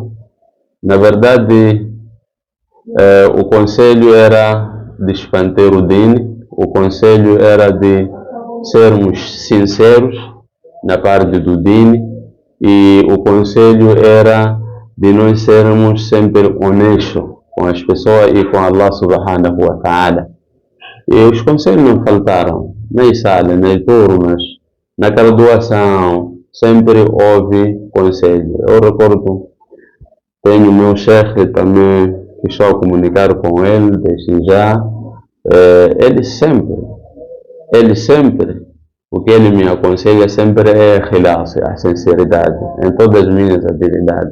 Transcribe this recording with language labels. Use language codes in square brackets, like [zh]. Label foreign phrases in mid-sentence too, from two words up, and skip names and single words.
[pt] Na verdade, o conselho era de expandir o dini, o conselho era de sermos sinceros na parte do dini, e o conselho era de nós sermos sempre honestos com as pessoas e com [ar] الله سبحانه وتعالى. [pt] E os conselhos não faltaram, nem sala, nem turmas, na graduação, sempre houve conselho. Eu recordo, tenho o meu chefe também, que estou a comunicar com ele desde já, ele sempre, o que ele me aconselha sempre é relaxar, a sinceridade, em todas as minhas atividades.